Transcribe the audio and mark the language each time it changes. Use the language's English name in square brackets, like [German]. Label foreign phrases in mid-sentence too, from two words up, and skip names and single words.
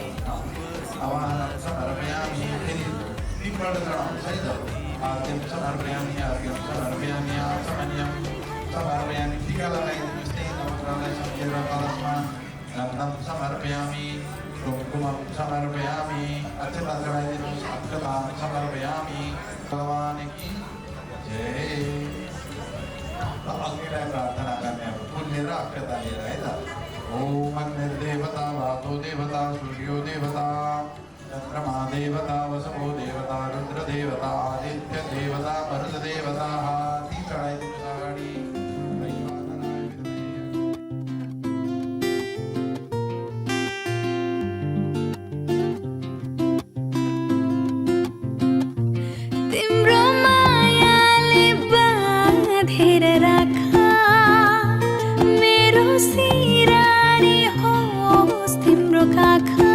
[Sanskrit] आवाहनं समर्पयामि निम्बर्धनं सहित आर्घ्यं समर्पयामि अर्घ्यं समर्पयामि आचमनीयं समर्पयामि [Nepali] टीका लगाइदिनुहोस् नमस्कारलाई सम्झेर कलशमा [Sanskrit] गन्धं समर्पयामि कुङ्कुमं समर्पयामि [Nepali] अक्षता चढाइदिनुहोस् [Sanskrit] अक्षतां समर्पयामि [Hindi] भगवान् की जय। [Nepali] अग्निलाई प्रार्थना गर्ने अब पुण्य र अक्षता लिएर है त। [Sanskrit] ओम अग्निर्देवता वातो देवता सूर्यो देवता चन्द्रमा देवता वसवो देवता रुद्र देवता आदित्य देवता मरुत देवता [Nepali] हाथी चढाइदिनुहोस् अगाडि। तिम्रो मायाले बाँधेर राखा मेरो सिरानी होस् तिम्रो काखा।